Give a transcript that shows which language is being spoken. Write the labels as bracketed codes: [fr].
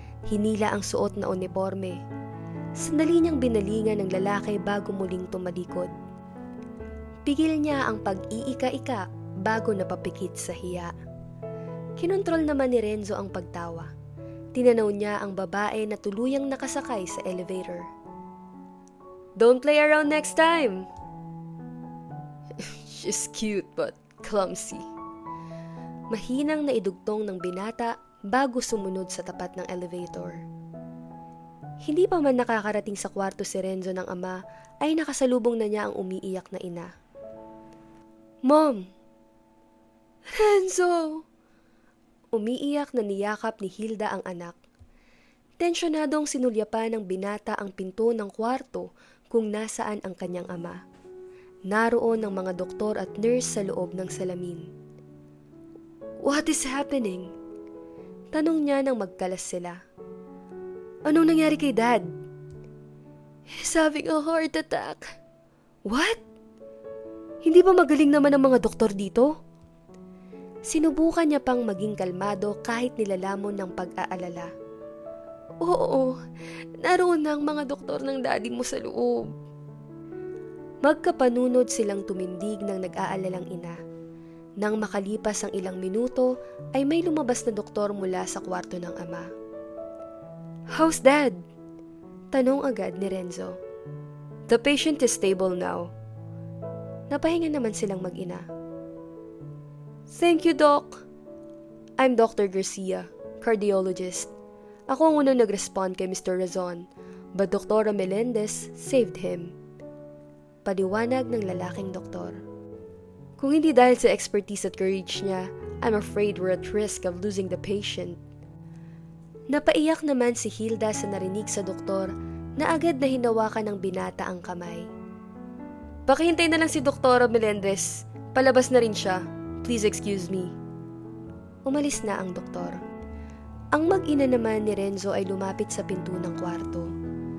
[tl] Hinila ang suot na uniforme. Sandali niyang binalingan ng lalaki bago muling tumalikod. Pigil niya ang pag-iika-ika bago napapikit sa hiya. Kinontrol naman ni Renzo ang pagtawa. Tinanaw niya ang babae na tuluyang nakasakay sa elevator. [en] Don't play around next time! She's cute but clumsy. [tl] Mahinang naidugtong ng binata bago sumunod sa tapat ng elevator. Hindi pa man nakakarating sa kwarto si Renzo ng ama ay nakasalubong na niya ang umiiyak na ina. Mom! Renzo! Umiiyak na niyakap ni Hilda ang anak. Tensyonadong sinulyapan ng binata ang pinto ng kwarto kung nasaan ang kanyang ama. Naroon ang mga doktor at nurse sa loob ng salamin. [en] What is happening? [tl] Tanong niya nang magkalas sila. Anong nangyari kay Dad? [en] He's having a heart attack. What? [tl] Hindi ba magaling naman ang mga doktor dito? Sinubukan niya pang maging kalmado kahit nilalamon ng pag-aalala. Oo, naroon na ang mga doktor ng daddy mo sa loob. Magkapanunod silang tumindig ng nag-aalalang ina. Nang makalipas ang ilang minuto, ay may lumabas na doktor mula sa kwarto ng ama. [en] How's Dad? [tl] Tanong agad ni Renzo. [en] The patient is stable now. [tl] Napahinga naman silang mag-ina. [en] Thank you, Doc. I'm Dr. [tl] Garcia, cardiologist. Ako ang unang nag-respond kay Mr. [en] Razon, but Dr. Melendez saved him. [tl] Paliwanag ng lalaking doktor. Kung hindi dahil sa expertise at courage niya, [en] I'm afraid we're at risk of losing the patient. [tl] Napaiyak naman si Hilda sa narinig sa doktor na agad na hinawakan ng binata ang kamay. Pakihintay na lang si Dr. Melendez. Palabas na rin siya. [en] Please excuse me. [tl] Umalis na ang doktor. Ang mag-ina naman ni Renzo ay lumapit sa pinto ng kwarto.